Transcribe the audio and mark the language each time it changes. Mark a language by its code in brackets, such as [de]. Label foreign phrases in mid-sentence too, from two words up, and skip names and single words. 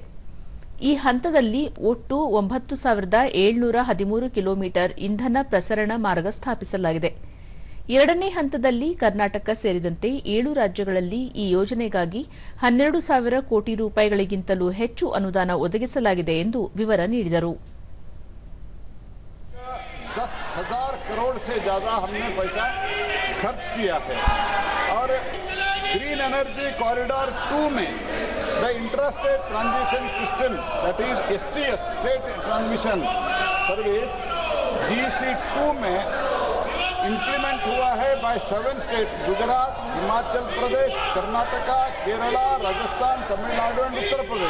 [kn] ಈ ಹಂತದಲ್ಲಿ ಒಟ್ಟು 9,713 ಕಿಲೋಮೀಟರ್ ಇಂಧನ ಪ್ರಸರಣ ಮಾರ್ಗ ಸ್ಥಾಪಿಸಲಾಗಿದೆ. ಎರಡನೇ ಹಂತದಲ್ಲಿ ಕರ್ನಾಟಕ ಸೇರಿದಂತೆ 7 ರಾಜ್ಯಗಳಲ್ಲಿ ಈ ಯೋಜನೆಗಾಗಿ 12,000 ಕೋಟಿ ರೂಪಾಯಿಗಳಿಗಿಂತಲೂ ಹೆಚ್ಚು ಅನುದಾನ ಒದಗಿಸಲಾಗಿದೆ ಎಂದು ವಿವರ ನೀಡಿದರು. [hi] 10,000 करोड़ से ज्यादा हमने पैसा खर्च किया है और [en] green energy corridor [hi] 2 में [en] the intrastate transition system that is STS state transmission service GC2 [hi] में इंप्लीमेंट हुआ है [en] by 7 state Gujarat, Himachal Pradesh, Karnataka, Kerala, Rajasthan, Tamil Nadu and Uttar Pradesh.